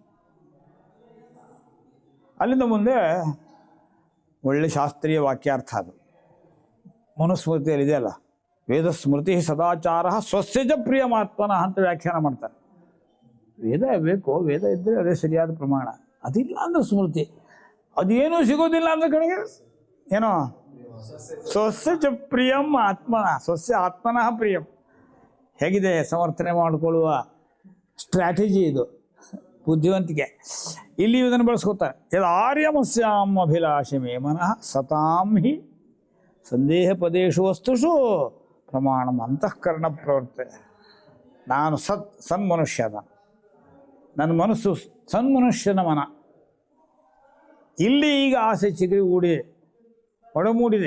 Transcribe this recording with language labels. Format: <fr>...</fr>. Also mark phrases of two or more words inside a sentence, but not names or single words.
<kn>ಅಲ್ಲಿಂದ ಮುಂದೆ ಒಳ್ಳೆ ಶಾಸ್ತ್ರೀಯ ವಾಕ್ಯಾರ್ಥ ಅದು. ಮನುಸ್ಮೃತಿಯಲ್ಲಿ ಇದೆಯಲ್ಲ,</kn> <sa>ವೇದ ಸ್ಮೃತಿ ಸದಾಚಾರ ಸ್ವಸ್ಯಜ ಪ್ರಿಯಮಾತ್ಮನ</sa> <kn>ಅಂತ ವ್ಯಾಖ್ಯಾನ ಮಾಡ್ತಾರೆ. ವೇದ ಬೇಕು, ವೇದ ಇದ್ದರೆ ಅದೇ ಸರಿಯಾದ ಪ್ರಮಾಣ. ಅದಿಲ್ಲ ಅಂದ್ರೆ ಸ್ಮೃತಿ, ಅದೇನೂ ಸಿಗೋದಿಲ್ಲ ಅಂದ್ರೆ ಕಡೆಗೆ ಏನೋ</kn> <sa>ಸ್ವಸ್ಯ ಪ್ರಿಯಂ ಆತ್ಮನ, ಸ್ವಸ್ಯ ಆತ್ಮನಃ ಪ್ರಿಯಂ.</sa> <kn>ಹೇಗಿದೆ ಸಮರ್ಥನೆ ಮಾಡಿಕೊಳ್ಳುವ ಸ್ಟ್ರಾಟಜಿ ಇದು, ಬುದ್ಧಿವಂತಿಕೆ. ಇಲ್ಲಿ ಇದನ್ನು ಬಳಸ್ಕೊತಾರೆ.</kn> <sa>ಯದ ಆರ್ಯಮಸ್ಯಾಂ ಅಭಿಲಾಷಿ ಮೇ ಮನಃ ಸತಾಂ ಹಿ ಸಂದೇಹ ಪದೇಶು ವಸ್ತುಷು ಪ್ರಮಾಣಂ ಅಂತಃಕರಣ ಪ್ರವೃತ್ತೆ.</sa> <kn>ನಾನು ಸನ್ಮನುಷ್ಯನ, ನನ್ನ ಮನಸ್ಸು ಸನ್ಮನುಷ್ಯನ ಮನ. ಇಲ್ಲಿ ಈಗ ಆಸೆ ಚಿಗುರಿ ಒಡಮೂಡಿದೆ.</kn>